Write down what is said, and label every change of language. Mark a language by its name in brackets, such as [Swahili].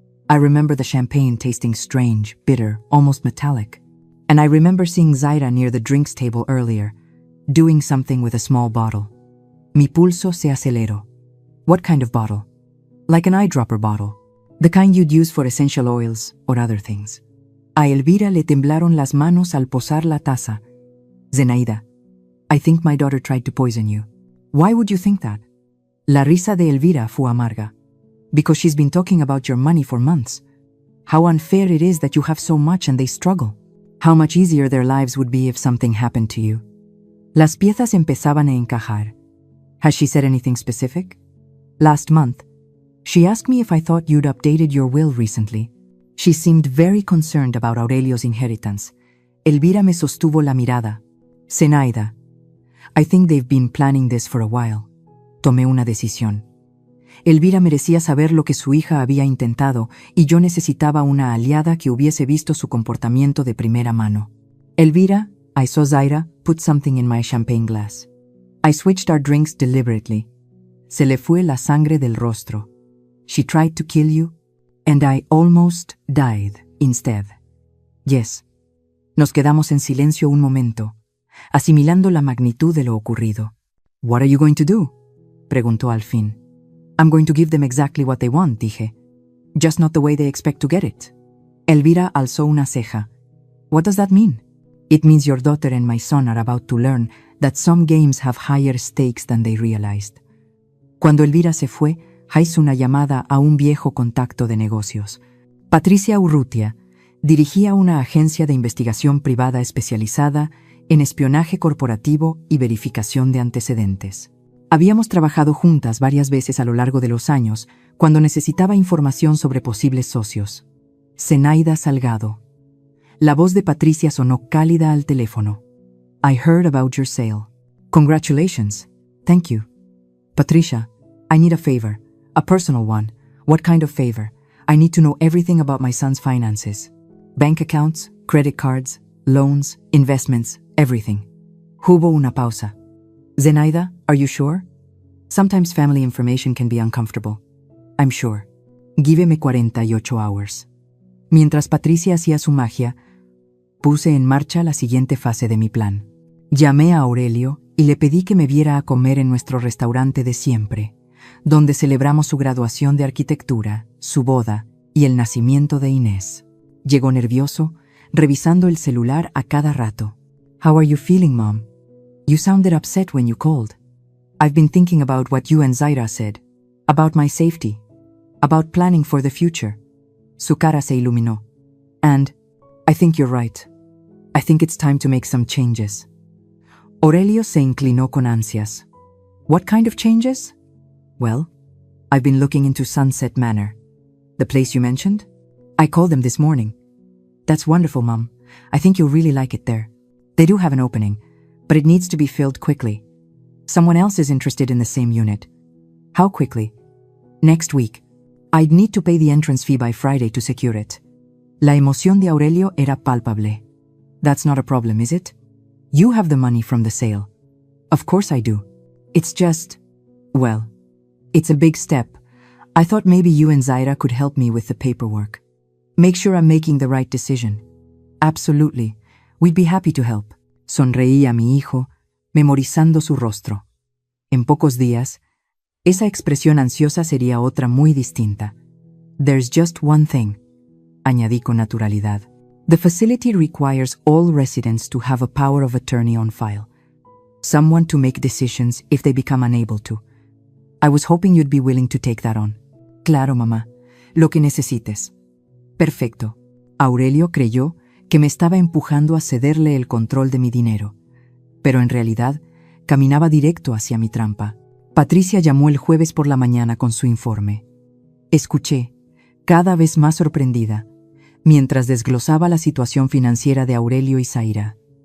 [English] I remember the champagne tasting strange, bitter, almost metallic. And I remember seeing Zaira near the drinks table earlier, doing something with a small bottle. [Spanish] Mi pulso se aceleró. [English] What kind of bottle? Like an eyedropper bottle. The kind you'd use for essential oils or other things. [Spanish] A Elvira le temblaron las manos al posar la taza. [English] Zenaida, I think my daughter tried to poison you. Why would you think that? [Spanish] La risa de Elvira fue amarga. [English] Because she's been talking about your money for months. How unfair it is that you have so much and they struggle. How much easier their lives would be if something happened to you. [Spanish] Las piezas empezaban a encajar. [English] Has she said anything specific? Last month, she asked me if I thought you'd updated your will recently. She seemed very concerned about Aurelio's inheritance. [Spanish] Elvira me sostuvo la mirada. [English] Zenaida, I think they've been planning this for a while. [Spanish] Tomé una decisión. Elvira merecía saber lo que su hija había intentado y yo necesitaba una aliada que hubiese visto su comportamiento de primera mano. [English] Elvira, I saw Zaira put something in my champagne glass. I switched our drinks deliberately. [Spanish] Se le fue la sangre del rostro. [English] She tried to kill you, and I almost died instead. Yes. [Spanish] Nos quedamos en silencio un momento, asimilando la magnitud de lo ocurrido. [English] What are you going to do? [Spanish] Preguntó al fin. [English] I'm going to give them exactly what they want, [Spanish] dije. [English] Just not the way they expect to get it. [Spanish] Elvira alzó una ceja. [English] What does that mean? It means your daughter and my son are about to learn that some games have higher stakes than they realized. [Spanish] Cuando Elvira se fue, hice una llamada a un viejo contacto de negocios. Patricia Urrutia dirigía una agencia de investigación privada especializada en espionaje corporativo y verificación de antecedentes. Habíamos trabajado juntas varias veces a lo largo de los años cuando necesitaba información sobre posibles socios. Zenaida Salgado. La voz de Patricia sonó cálida al teléfono. [English] I heard about your sale. Congratulations. Thank you. Patricia, I need a favor. A personal one. What kind of favor? I need to know everything about my son's finances. Bank accounts, credit cards, loans, investments, everything. [Spanish] Hubo una pausa. [English] Zenaida, are you sure? Sometimes family information can be uncomfortable. I'm sure. Gíveme 48 hours. [Spanish] Mientras Patricia hacía su magia, puse en marcha la siguiente fase de mi plan. Llamé a Aurelio y le pedí que me viera a comer en nuestro restaurante de siempre, donde celebramos su graduación de arquitectura, su boda y el nacimiento de Inés. Llegó nervioso, revisando el celular a cada rato. [English] How are you feeling, Mom? You sounded upset when you called. I've been thinking about what you and Zaira said, about my safety, about planning for the future. [Spanish] Su cara se iluminó. [English] And I think you're right. I think it's time to make some changes. [Spanish] Aurelio se inclinó con ansias. [English] What kind of changes? Well, I've been looking into Sunset Manor. The place you mentioned? I called them this morning. That's wonderful, Mom. I think you'll really like it there. They do have an opening, but it needs to be filled quickly. Someone else is interested in the same unit. How quickly? Next week. I'd need to pay the entrance fee by Friday to secure it. [Spanish] La emoción de Aurelio era palpable. [English] That's not a problem, is it? You have the money from the sale. Of course I do. It's just, well, it's a big step. I thought maybe you and Zaira could help me with the paperwork. Make sure I'm making the right decision. Absolutely. We'd be happy to help. [Spanish] Sonreí a mi hijo, memorizando su rostro. En pocos días, esa expresión ansiosa sería otra muy distinta. [English] There's just one thing, [Spanish] añadí con naturalidad. [English] The facility requires all residents to have a power of attorney on file. Someone to make decisions if they become unable to. I was hoping you'd be willing to take that on. [Spanish] Claro, mamá. Lo que necesites. Perfecto. Aurelio creyó que me estaba empujando a cederle el control de mi dinero, pero en realidad caminaba directo hacia mi trampa. Patricia llamó el jueves por la mañana con su informe. Escuché, cada vez más sorprendida, mientras desglosaba la situación financiera de Aurelio y Zaira.